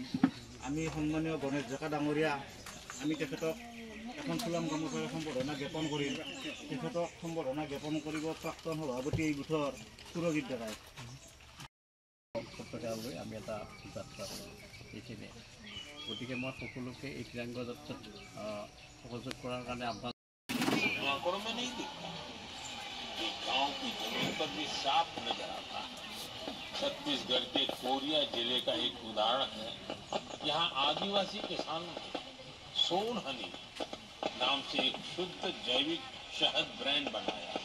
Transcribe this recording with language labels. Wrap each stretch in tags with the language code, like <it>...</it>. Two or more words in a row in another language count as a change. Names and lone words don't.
<as>আমি সন্মানীয় গণেশ ডেকা ডাঙৰীয়া, আমি তেখেতক এখন ফুলাম গামোচাৰে সম্বৰ্ধনা জ্ঞাপন কৰিম। তেখেতক সম্বৰ্ধনা জ্ঞাপন কৰিব প্ৰাক্তন সভাপতি এই গোটৰ সুৰজিৎ ডেকাই। আমি এটা যাত্ৰা এইখিনিয়ে। গতিকে মই সকলোকে এই ত্ৰিৰংগ যাত্ৰাত সহযোগ কৰাৰ কাৰণে আহ্বান।</as> <hi>गांव की जमीन पर भी साफ नजर आता है। छत्तीसगढ़ के कोरिया जिले का एक उदाहरण है। यहाँ आदिवासी किसानों ने सोन हनी नाम से एक शुद्ध जैविक शहद ब्रांड बनाया।</hi>